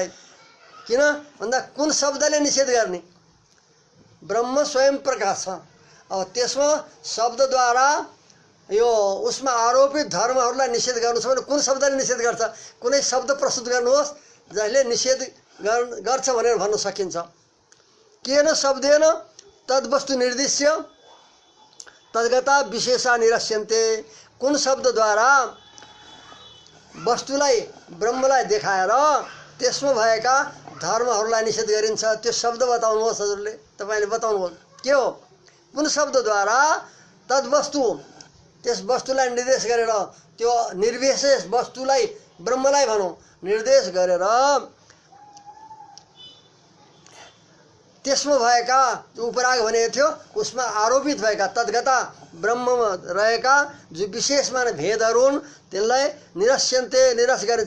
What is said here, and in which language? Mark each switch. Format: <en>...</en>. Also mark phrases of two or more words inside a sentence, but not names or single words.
<ne>किन भन्दा कुन शब्दले निषेध गर्ने? ब्रह्म स्वयं प्रकाश छ। अब त्यसमा शब्दद्वारा यो उसमा आरोपित धर्महरूलाई निषेध गर्नु छ भने कुन शब्दले निषेध गर्छ? कुनै शब्द प्रस्तुत गर्नुहोस् जसले निषेध गर्छ भनेर भन्न सकिन्छ।</ne> <sa>केन शब्देन तद्वस्तु निर्दिश्य तद्गता विशेषा निरस्यन्ते।</sa> <ne>कुन शब्दद्वारा वस्तुलाई ब्रह्मलाई देखाएर त्यसमा भएका धर्महरूलाई निषेध गरिन्छ? त्यो शब्द बताउनुहोस् हजुरले, तपाईँले बताउनुहोस् के हो? कुन शब्दद्वारा तद्वस्तु, त्यस वस्तुलाई निर्देश गरेर, त्यो निर्विशेष वस्तुलाई ब्रह्मलाई भनौँ निर्देश गरेर त्यसमा भएका उपराग भनेको थियो उसमा आरोपित भएका तद्गता ब्रह्ममा रहेका जो विशेष माने भेदहरू हुन् त्यसलाई निरस्यन्ते, निरस गरिन्छ।</ne>